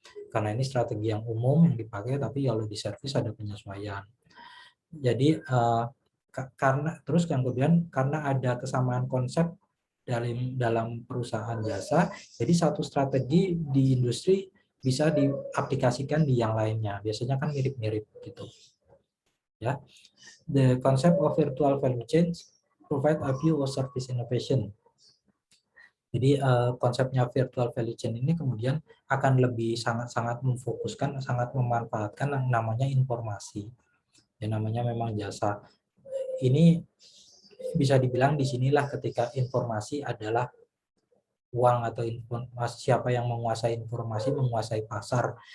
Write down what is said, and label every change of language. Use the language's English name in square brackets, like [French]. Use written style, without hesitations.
[Indonesian] Karena ini strategi yang umum yang dipakai, tapi kalau di service ada penyesuaian. Jadi karena terus kemudian karena ada kesamaan konsep dalam perusahaan jasa, jadi satu strategi di industri bisa diaplikasikan di yang lainnya. Biasanya kan mirip-mirip gitu. [English] Ya, the concept of virtual value chain provide a view of service innovation. [Indonesian] Jadi konsepnya virtual value chain ini kemudian akan lebih sangat-sangat memfokuskan, sangat memanfaatkan yang namanya informasi. Yang namanya memang jasa. Ini bisa dibilang disinilah ketika informasi adalah uang atau informasi, siapa yang menguasai informasi menguasai pasar.